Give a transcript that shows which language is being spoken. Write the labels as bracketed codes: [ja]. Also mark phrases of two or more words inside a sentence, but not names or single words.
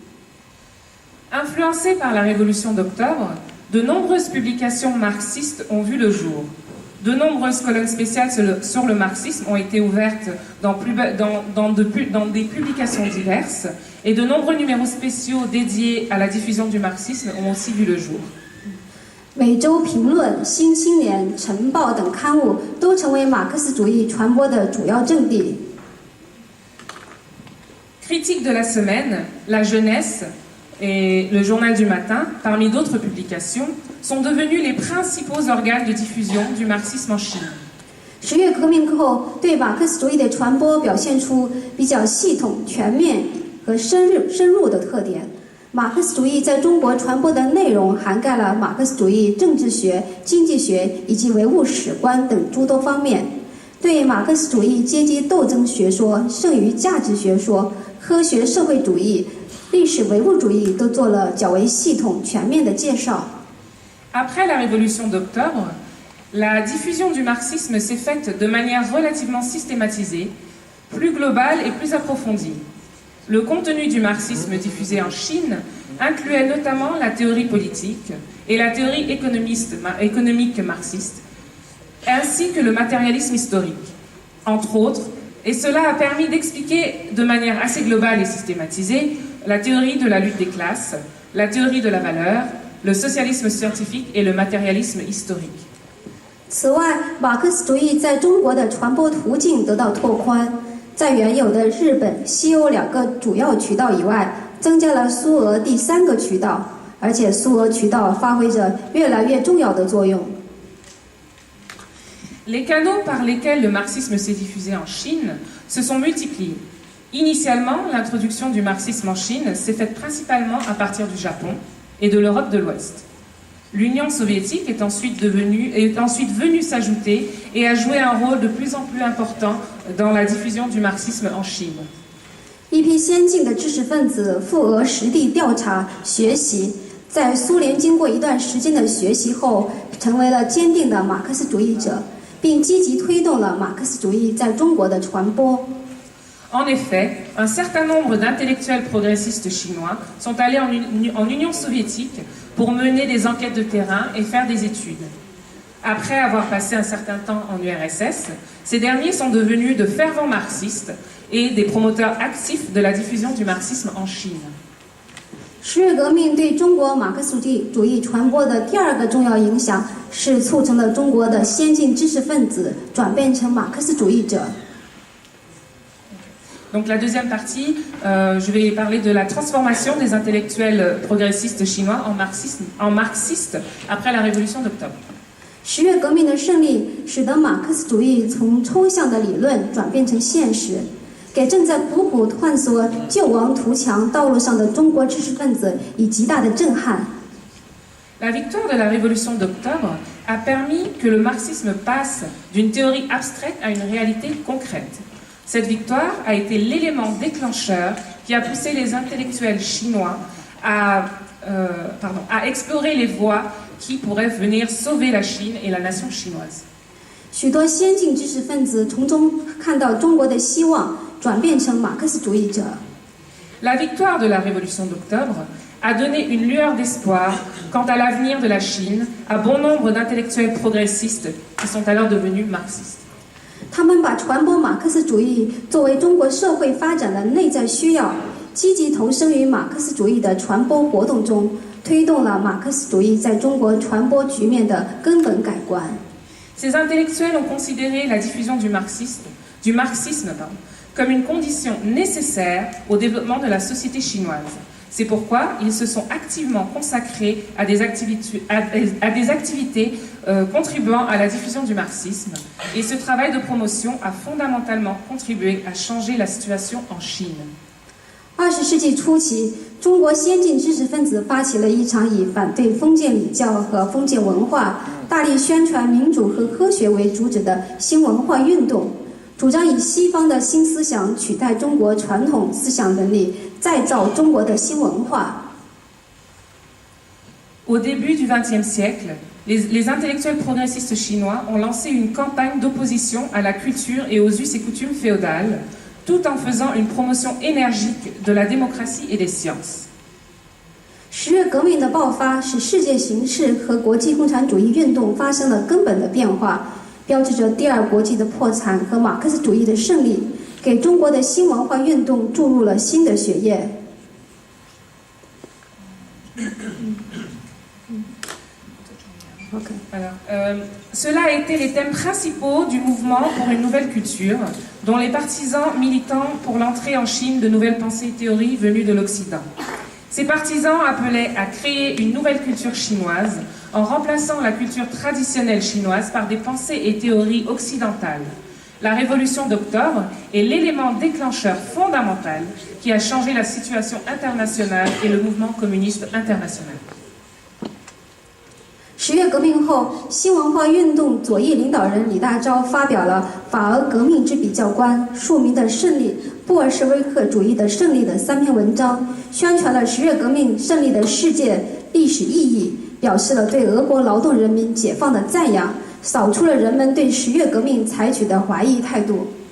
[fr] Influencés par la révolution d'octobre, de nombreuses publications marxistes ont vu le jour. De nombreuses colonnes spéciales sur le marxisme ont été ouvertes dans des publications diverses et de nombreux numéros spéciaux dédiés à la diffusion du marxisme ont aussi vu le jour. [zh] 每周评论、新青年、晨报等刊物都成为马克思主义传播的主要阵地。 [fr] Critique de la semaine, La Jeunesse et le Journal du Matin, parmi d'autres publications, sont devenus les principaux organes de diffusion du marxisme en Chine. [zh] 十月革命后，对马克思主义的传播表现出比较系统、全面和深入的特点。马克思主义在中国传播的内容涵盖了马克思主义政治学、经济学以及唯物史观等诸多方面，对马克思主义阶级斗争学说、剩余价值学说、科学社会主义、历史唯物主义都做了较为系统、全面的介绍。 [fr] Après la Révolution d'Octobre, la diffusion du marxisme s'est faite de manière relativement systématisée, plus globale et plus approfondie. Le contenu du marxisme diffusé en Chine incluait notamment la théorie politique et la théorie économique marxiste, ainsi que le matérialisme historique, entre autres, et cela a permis d'expliquer de manière assez globale et systématisée la théorie de la lutte des classes, la théorie de la valeur, le socialisme scientifique et le matérialisme historique. [zh] 此外，马克思主义在中国的传播途径得到拓宽，在原有的日本、西欧2个主要渠道以外，增加了苏俄第3个渠道，而且苏俄渠道发挥着越来越重要的作用。 [fr] Les canaux par lesquels le marxisme s'est diffusé en Chine se sont multipliés. Initialement, l'introduction du marxisme en Chine s'est faite principalement à partir du Japon et de l'Europe de l'Ouest. L'Union soviétique est ensuite venue s'ajouter et a joué un rôle de plus en plus important dans la diffusion du marxisme en Chine. [zh] 一批先进的知识分子赴俄实地调查学习，在苏联经过一段时间的学习后，成为了坚定的马克思主义者，并积极推动了马克思主义在中国的传播。 [fr] En effet, un certain nombre d'intellectuels progressistes chinois sont allés en Union soviétique pour mener des enquêtes de terrain et faire des études. Après avoir passé un certain temps en URSS, ces derniers sont devenus de fervents marxistes et des promoteurs actifs de la diffusion du marxisme en Chine. [zh] 十月革命对中国马克思主义传播的第2个重要影响是促成了中国的先进知识分子转变成马克思主义者。 [fr] Donc la deuxième partie, je vais parler de la transformation des intellectuels progressistes chinois en marxistes après la Révolution d'Octobre. [zh] 十月革命的胜利使得马克思主义从抽象的理论转变成现实，给正在苦苦探索救亡图强道路上的中国知识分子以极大的震撼。 [fr] La victoire de la Révolution d'Octobre a permis que le marxisme passe d'une théorie abstraite à une réalité concrète. Cette victoire a été l'élément déclencheur qui a poussé les intellectuels chinois à explorer les voies qui pourraient venir sauver la Chine et la nation chinoise. [zh] 许多先进知识分子从中看到中国的希望，转变成马克思主义者。 [fr] La victoire de la Révolution d'Octobre a donné une lueur d'espoir quant à l'avenir de la Chine à bon nombre d'intellectuels progressistes qui sont alors devenus marxistes. [zh] 他们把传播马克思主义作为中国社会发展的内在需要，积极投身于马克思主义的传播活动中，推动了马克思主义在中国传播局面的根本改观。 [fr] Ces intellectuels ont considéré la diffusion du marxisme comme une condition nécessaire au développement de la société chinoise. C'est pourquoi ils se sont activement consacrés à des activités contribuant à la diffusion du marxisme. Et ce travail de promotion a fondamentalement contribué à changer la situation en Chine. [zh] 20 世纪初期，中国先进知识分子发起了一场以反对封建礼教和封建文化、大力宣传民主和科学为主旨的新文化运动，主张以西方的新思想取代中国传统思想能力，再造中国的新文化。 [fr] Au début du XXe siècle, les intellectuels progressistes chinois ont lancé une campagne d'opposition à la culture et aux us et coutumes féodales, tout en faisant une promotion énergique de la démocratie et des sciences. [zh] 十月革命的爆发使世界形势和国际共产主义运动发生了根本的变化，标志着第二国际的破产和马克思主义的胜利，给中国的新文化运动注入了新的血液。OK。 [fr] Cela a été les thèmes principaux du mouvement pour une nouvelle culture, dont les partisans militant pour l'entrée en Chine de nouvelles pensées et théories venues de l'Occident. Ces partisans appelaient à créer une nouvelle culture chinoise en remplaçant la culture traditionnelle chinoise par des pensées et théories occidentales. La révolution d'octobre est l'élément déclencheur fondamental qui a changé la situation internationale et le mouvement communiste international. [zh] 10 月革命后，新文化运动左翼领导人李大钊发表了《法俄革命之比较观》、著名的胜利、布尔什维克主义的胜利的3篇文章，宣传了10月革命胜利的世界历史意义，表示了对俄国劳动人民解放的赞扬，扫除了人们对10月革命采取的怀疑态度。